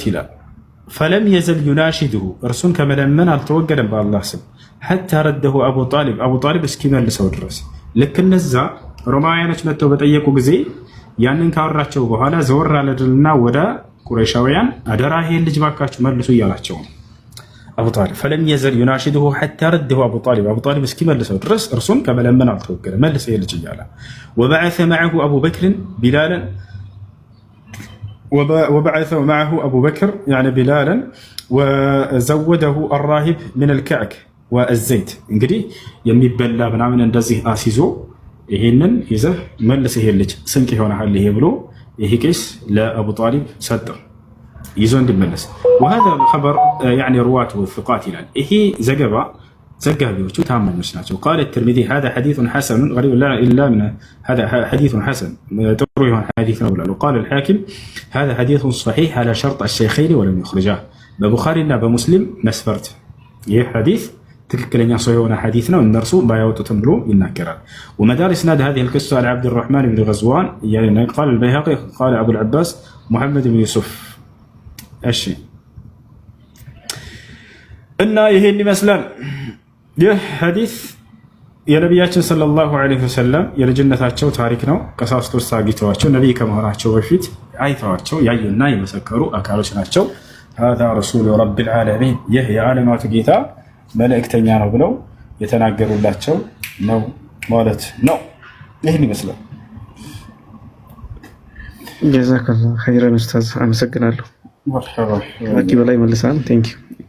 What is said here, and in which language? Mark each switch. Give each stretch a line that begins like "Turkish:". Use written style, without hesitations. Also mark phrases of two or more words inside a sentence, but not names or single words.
Amharic: ይላል።
Arabic: فلم يزل يناشده
Amharic: እርሱን ከመለመን አልተወገደም በአላህ ስም
Arabic: حتى رده أبو طالب
Amharic: እስኪመልሰው ድረስ። ልክ እነዛ ሮማውያኖች መጥተው በጠየቁ ጊዜ ያንን ካወራቸው በኋላ ዘወር አለድልና ወደ ቁረይሻውያን አደራ ይሄን ልጅ ባካችሁ መልሱ እያላቸው ነው። አቡ ጣሊብ
Arabic: فلم يزل يناشده حتى رده أبو طالب
Amharic: እስኪመልሰው ድረስ እርሱን ከመለመን አልተወገደም መልሰ ይሄ ልጅ እያለ
Arabic: وبعث معه
Amharic: አቡበክርን ቢላለን
Arabic: وبعث معه أبو بكر يعني بلالا وزوده الراهب من الكعك والزيت
Amharic: እንግዲህ የሚበላ ምናምን እንደዚህ አሲዞ ይሄንን ይዘህ መልስ ይሄ ልጅ ስንቅ ይሆናል ይሄ ብሎ ይሄ ቄስ ለአቡ ጣሊብ ሰጠው ይዞ እንዲመለስ
Arabic: وهذا الخبر يعني رواته ثقات
Amharic: ይላል። ይሄ ዘገባ ዘጋቢዎቹ ታማኞች ናቸው።
Arabic: قال الترمذي هذا حديث حسن غريب لا الا من هذا حديث حسن
Amharic: ጥሩ ይሆን
Arabic: حديث
Amharic: ነው ብሏል።
Arabic: وقال الحاكم هذا حديث صحيح على شرط الشيخين ولم يخرجاه
Amharic: በቡኻሪ እና በሙስሊም መስፈርት ይህ ሐዲስ ትክክለኛ ሰው የሆነ ሐዲስ ነው እነርሱ ባያወጡትም ብሎ ይናገራል።
Arabic: ومدار اسناد هذه القصه على عبد الرحمن بن غزوان يعني قال البيهقي قال ابو العباس محمد بن يوسف እሺ
Amharic: እና ይሄን ይመስላል። ይህ ሐዲስ የነቢያችን
Arabic: صلى الله عليه وسلم
Amharic: የልጅነታቸው ታሪክ ነው። ቀሳውስቶች አግኝተዋቸው ነቢይ ከመሆናቸው በፊት አይተዋቸው ያዩና የመሰከሩ አካሎች ናቸው።
Arabic: هذا رسول رب العالمين
Amharic: ይህ የዓለማቱ ጌታ መልእክተኛ ነው ብለው የተናገሩላቸው ነው ማለት ነው። ይህን ይመስላል።
Arabic: جزاك الله خيرا
Amharic: ኡስታዝ አመሰግናለሁ። በቂ በላይ መልሳን
English: thank you።